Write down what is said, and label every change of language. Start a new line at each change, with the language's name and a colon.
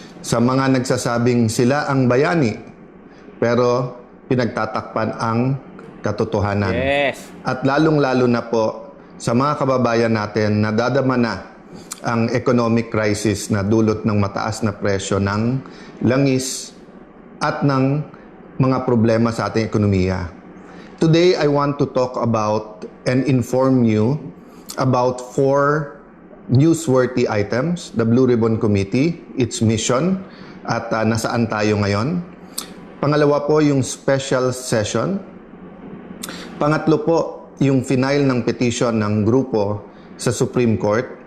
Filipino: Sa mga nagsasabing sila ang bayani, pero pinagtatakpan ang katotohanan.
English: Yes.
Filipino: At lalong-lalo na po sa mga kababayan natin na dadama na ang economic crisis na dulot ng mataas na presyo ng langis at ng mga problema sa ating ekonomiya.
English: Today, I want to talk about and inform you about 4 newsworthy items, the Blue Ribbon Committee, its mission,
Filipino: at nasaan tayo ngayon. Pangalawa po, yung special session. Pangatlo po, yung final ng petition ng grupo sa Supreme Court.